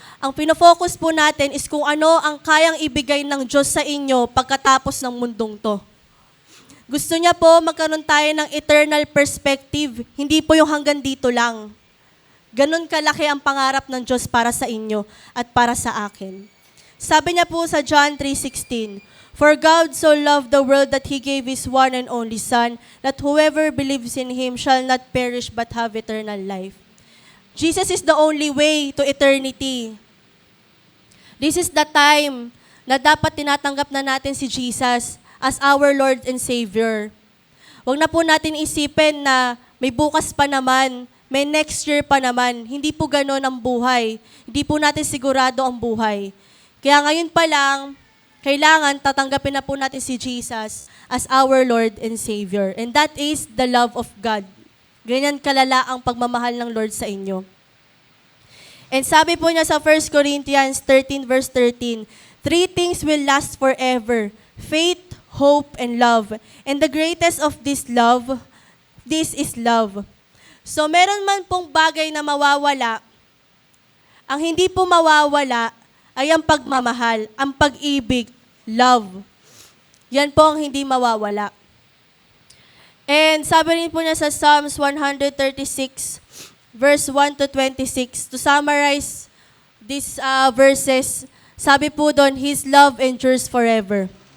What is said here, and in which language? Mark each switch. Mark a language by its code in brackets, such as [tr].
[tl] Ang pinofocus po natin is kung ano ang kayang ibigay ng Diyos sa inyo pagkatapos ng mundong to. Gusto niya po magkaroon tayo ng eternal perspective, hindi po yung hanggang dito lang. Ganon kalaki ang pangarap ng Diyos para sa inyo at para sa akin. Sabi niya po sa [en] John 3:16, "For God so loved the world that He gave His one and only Son, that whoever believes in Him shall not perish but have eternal life." Jesus is the only way to eternity. This is the time [tl] na dapat tinatanggap na natin si [en] Jesus as our Lord and Savior. [tl] Huwag na po natin isipin na may bukas pa naman, may next year pa naman. Hindi po gano'n ang buhay. Hindi po natin sigurado ang buhay. Kaya ngayon pa lang, kailangan tatanggapin na po natin si Jesus [en] as our Lord and Savior. And that is the love of God. [tl] Ganyan kalala ang pagmamahal ng Lord sa inyo. [en] And [tl] sabi po niya sa [en] 1 Corinthians 13 verse 13, "Three things will last forever, faith, hope, and love. And the greatest of this is love." [tl] So meron man pong bagay na mawawala, ang hindi po mawawala ay ang pagmamahal, ang pag-ibig, love. Yan po ang hindi mawawala. And sabi rin po niya sa Psalms 136, verse 1 to 26, [en] to summarize these verses, [tl] sabi po doon, [en] His love endures forever.